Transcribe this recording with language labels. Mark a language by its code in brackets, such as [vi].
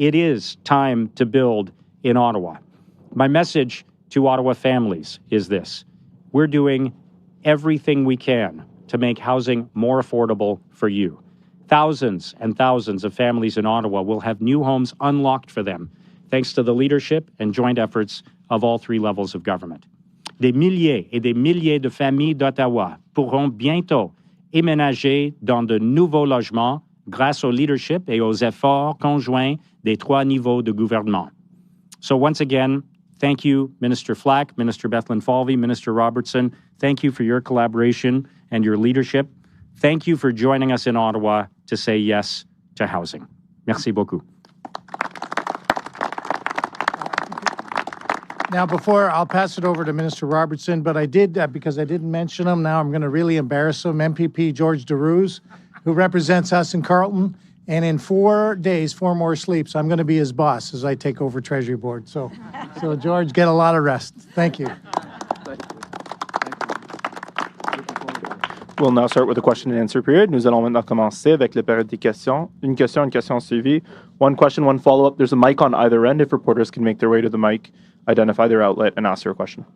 [en] It is time to build in Ottawa. My message to Ottawa families is this: we're doing everything we can to make housing more affordable for you. Thousands and thousands of families in Ottawa will have new homes unlocked for them, thanks to the leadership and joint efforts of all 3 levels of government. [fr] Des milliers et des milliers de familles d'Ottawa pourront bientôt éménager dans de nouveaux logements grâce au leadership et aux efforts conjoints des 3 niveaux de gouvernement. [en] So once again, thank you, Minister Flack, Minister Bethlenfalvy, Minister Robertson. Thank you for your collaboration and your leadership. Thank you for joining us in Ottawa to say yes to housing. [fr] Merci beaucoup. [en] Now, before I'll pass it over to Minister Robertson, but I did, because I didn't mention him, now I'm going to really embarrass him, MPP George DeRuse, who represents us in Carleton. And in 4 days, 4 more sleeps, I'm going to be his boss as I take over Treasury Board. So George, get a lot of rest. Thank you. We'll now start with the question and answer period. [fr] Nous allons maintenant commencer avec la période des questions. Une question suivie. [en] One question, one follow-up. There's a mic on either end. If reporters can make their way to the mic, identify their outlet, and ask their question.